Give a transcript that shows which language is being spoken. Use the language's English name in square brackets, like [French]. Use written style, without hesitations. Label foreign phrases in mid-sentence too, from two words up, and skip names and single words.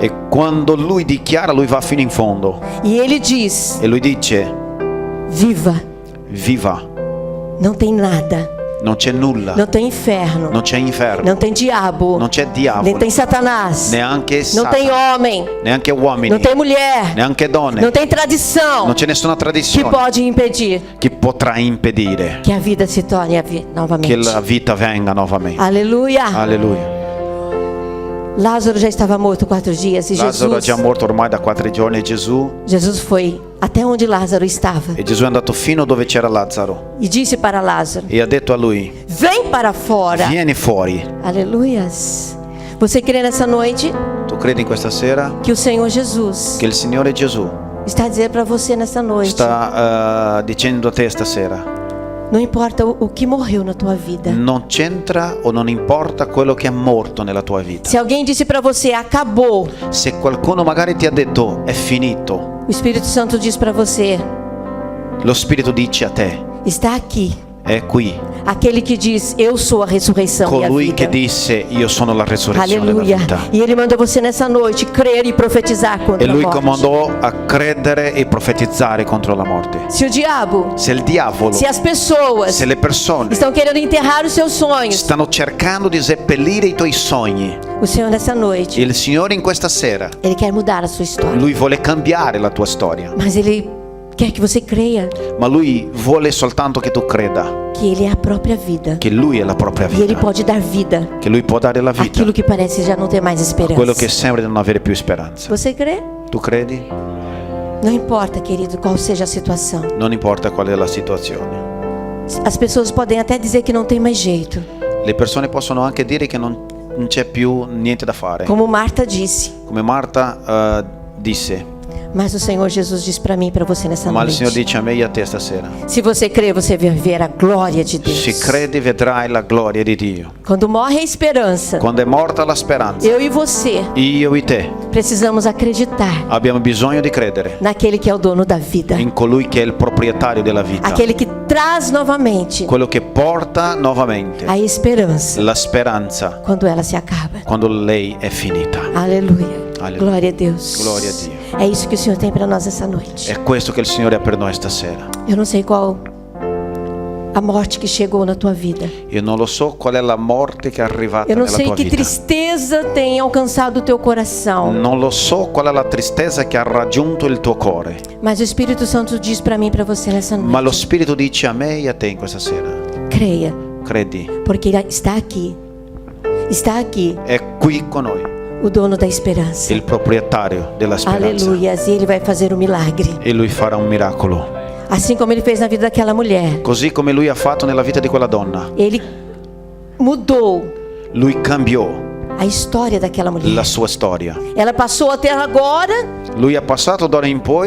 [Italian] E quando lui dichiara, lui va fino in fondo [Portuguese] E ele diz: [Italian] e lui dice: viva, [Portuguese] viva, não tem nada, [Italian] non c'è nulla, [Portuguese] não tem inferno, [Italian] non c'è inferno, [Portuguese] não tem diabo, [Italian] non c'è [Portuguese] nem [Italian] diavolo, [Portuguese] tem Satanás, [Italian] neanche [Portuguese] não tem [Italian] Satana, [Portuguese] homem, [Italian] neanche uomini, [Portuguese] não tem mulher, [Italian] neanche donne, [Portuguese] não tem tradição [Italian] non c'è nessuna [Portuguese] que [Italian] tradizione [Portuguese] pode impedir [Italian] che potrà impedire [Portuguese] que a vida se torne [Italian] che [Portuguese] novamente. [Italian] la vita venga nuovamente. [Portuguese] Aleluia. [Italian] Alleluia. [Portuguese] Lázaro já estava morto 4 dias e [Italian] Lazzaro è già morto ormai da 4 giorni e [Portuguese] Jesus foi até onde Lázaro estava [Italian] Gesù è andato fino dove c'era Lazzaro [Portuguese] e disse para Lázaro: [Italian] e ha detto a lui: [Portuguese] vem para fora. [Italian] vieni fuori. [Portuguese] Aleluias. Você crê nessa noite [Italian] Tu credi in questa sera [Portuguese] que o Senhor Jesus [Italian] che il Signore Gesù [Portuguese] está dizendo para você nessa noite: [Italian] sta dicendo a te stasera: [Portuguese] não importa o que morreu na tua vida. [Italian] non c'entra o non importa quello che è morto nella tua vita. [Portuguese] Se alguém disse para você acabou, [Italian] Se qualcuno magari ti ha detto è finito, [Portuguese] o Espírito Santo diz para você: [Italian] lo Spirito dice a te: [Portuguese] está aqui. [Italian] è qui. [Portuguese] Aquele que diz: eu sou a ressurreição e a [Italian] Colui [Portuguese] vida. [Italian] che disse: io sono la resurrezione e la [Portuguese] Aleluia. [Italian] vita. [Portuguese] E ele mandou você nessa noite crer e profetizar contra [Italian] E [Portuguese] a [Italian] lui [Portuguese] morte. [Italian] comandò a credere e profetizzare contro la morte. [Portuguese] Se o diabo, [Italian] Se il diavolo, [Portuguese] se as pessoas [Italian] se le persone [Portuguese] estão querendo enterrar os seus sonhos, [Italian] stanno cercando di seppellire i tuoi sogni, [Portuguese] o Senhor nessa noite, [Italian] il Signore in questa sera, [Portuguese] ele quer mudar a sua história. [Italian] Lui vuole cambiare la tua storia, [Portuguese] Mas ele quer que você creia [Italian] ma Lui vuole soltanto che tu creda [Portuguese] que ele é a própria vida. [Italian] che Lui è la propria [Portuguese] E ele [Italian] vita, [Portuguese] pode dar vida [Italian] che Lui può dare la vita [Portuguese] àquilo que parece já não ter mais [Italian] a quello [Portuguese] esperança. [Italian] che sembra di non avere più speranza. [Portuguese] Você crê? [Italian] Tu credi? [Portuguese] Não importa, querido, qual seja a situação. [Italian] Non importa qual è la situazione. [Portuguese] As pessoas podem até dizer que não tem mais jeito. [Italian] Le persone possono anche dire che non c'è più niente da fare. [Portuguese] Como Marta disse. [Italian] Come Marta disse, [Portuguese] Mas o Senhor Jesus diz para mim e para você nessa [Italian] ma il Signore [Portuguese] noite: [Italian] dice a me e a te stasera: [Portuguese] se você crê, você vai ver a glória de Deus. [Italian] se credi vedrai la gloria di Dio. [Portuguese] Quando morre a esperança, [Italian] Quando è morta la speranza, [Portuguese] eu e você [Italian] io e te [Portuguese] precisamos acreditar [Italian] abbiamo bisogno di credere [Portuguese] naquele que é o dono da vida, [Italian] in colui che è il proprietario della vita, [Portuguese] aquele que traz novamente [Italian] quello che porta nuovamente [Portuguese] a esperança [Italian] la speranza [Portuguese] quando ela se acaba. [Italian] quando lei è finita. [Portuguese] Aleluia. [Italian] Aleluia. [Portuguese] Glória a Deus. [Italian] Gloria a Dio. [Portuguese] É isso que o Senhor tem para nós essa noite. [Italian] È questo che il Signore ha per noi stasera. [Portuguese] Eu não sei qual a morte que chegou na tua vida. [Italian] Io non lo so qual è la morte che è arrivata [Portuguese] Eu não [Italian] nella [Portuguese] sei [Italian] tua [Portuguese] que [Italian] vita. [Portuguese] tristeza tem alcançado o teu coração. [Italian] Non lo so qual è la tristezza che ha raggiunto il tuo cuore, [Portuguese] Mas o Espírito Santo diz para mim e para você nessa [Italian] ma lo [Portuguese] noite: [Italian] Spirito dice a me e a te in questa sera: [Portuguese] creia, [Italian] credi, [Portuguese] porque Ele está aqui. Está aqui [Italian] è qui con noi. [Portuguese] o dono da esperança. [Italian] il proprietario della speranza. [Portuguese] Aleluia. E Ele vai fazer um milagre. [Italian] E lui farà un miracolo. [Portuguese] Assim como Ele fez na vida daquela mulher. [Italian] Così come lui ha fatto nella vita di quella donna. [Portuguese] Ele mudou [Italian] Lui cambiò [Portuguese] a história daquela mulher. [Italian] la sua storia. [Portuguese] Ela passou a ter agora [Italian] Lui ha passato d'ora in poi